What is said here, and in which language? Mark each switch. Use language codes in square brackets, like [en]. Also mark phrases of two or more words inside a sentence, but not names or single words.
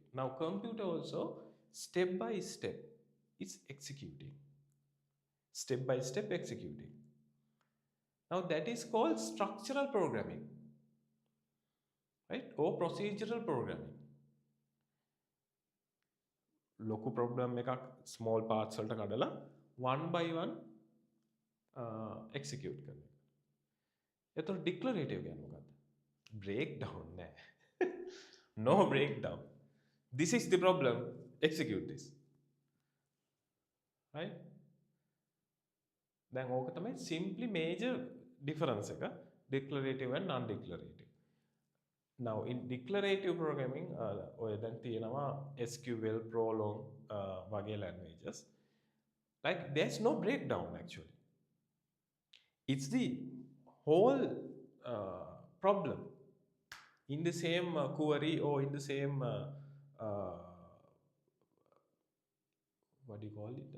[en] Now, computer also step by step is executing, step by step executing. Now, that is called structural programming, right? Or procedural programming. Local problem [si] එකක් [en] small parts [si] වලට කඩලා [en] one by one execute [si] කරන එක. එතකොට declarative කියන්නේ මොකක්ද? Breakdown නෑ. [en] No breakdown. This is the problem. Execute this. Right? [si] දැන් ඕක තමයි [en] simply major difference එක declarative and non-declarative. Now in declarative programming [si] ඔය දැන් තියෙනවා [en] SQL, Prolong වගේ languages. Like there's no breakdown actually. It's the whole problem in the same query or in the same what do you call it?